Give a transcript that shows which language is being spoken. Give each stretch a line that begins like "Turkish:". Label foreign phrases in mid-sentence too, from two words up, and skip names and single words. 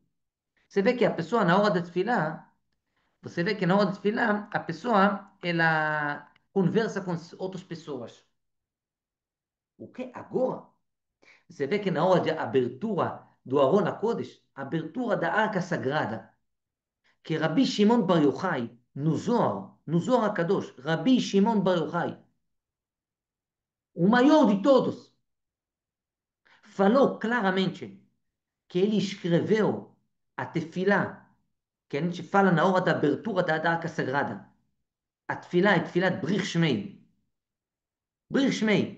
Portuguese: Você vê que a pessoa, na hora de desfilar, você vê que na hora de desfilar, a pessoa, ela conversa com outras pessoas. O que? Agora? Você vê que na hora de abertura do
Hebrew: ארון הקודש,
Portuguese: abertura da Arca Sagrada, que Rabbi Shimon Bar Yochai, no Zohar HaKadosh, Rabbi Shimon Bar Yochai, o maior de todos, falou claramente que ele escreveu a tefilá, que a gente fala na hora da abertura da Arca Sagrada. A tefilá é tefilá de
Aramaic: בריך שמיה. בריך שמיה.